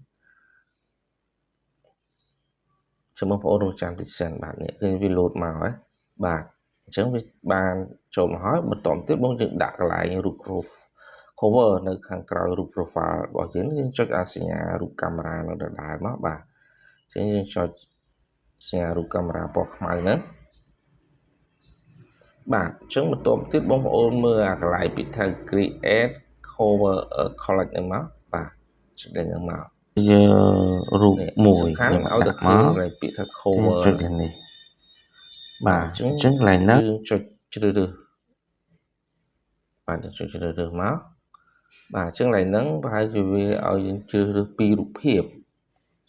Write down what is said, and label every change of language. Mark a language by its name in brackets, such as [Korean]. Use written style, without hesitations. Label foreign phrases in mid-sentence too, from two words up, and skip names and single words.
[Khmer] ចាំបងប្អូនរងចាំតិចសិនបាទនេះគឺវាលោតមកហើយបាទអញ្ចឹងវាបានចូលមកហើយបន្តទៀតបងយើងដាក់កន្លែងរូប cover នៅខាងក្រោយរូប profile របស់យើងចុចអាសញ្ញារូបកាមេរ៉ានៅដដែលមកបាទអញ្ចឹងយើងចុចសញ្ញារូបកាមេរ៉ាពណ៌ខ្មៅហ្នឹង បាទអញ្ចឹងបន្តទៀតបងប្អូនមើលអាកន្លែងពាក្យថា [English] create cover collect [Khmer] ហ្នឹងមកបាទចុចលេខហ្នឹងមកយករូបមួយខ្ញុំឲ្យទៅមកពាក្យថា cover ចុចលេខនេះបាទអ ញ្ចឹងកន្លែងហ្នឹងយើងចុចជ្រើសរើសបាទចុចជ្រើសរើសមកបាទអញ្ចឹងកន្លែងហ្នឹងប្រហែលជាវាឲ្យយើងជ្រើសរើស2រូបភាពជួ